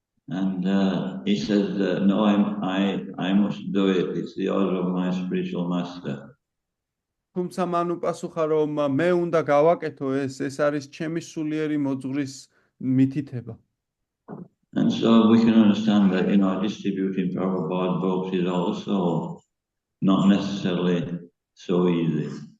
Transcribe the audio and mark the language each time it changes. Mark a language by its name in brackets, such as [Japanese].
[English] And he says, no, I must do it. It's the order of my spiritual master. [Georgian] თუმცა მან უპასუხა რომ მე უნდა გავაკეთო ეს არის ჩემი სულიერი მოძღვრის მითითება. [English] And so we can understand that distributing Prabhupada books is also not necessarily so easy.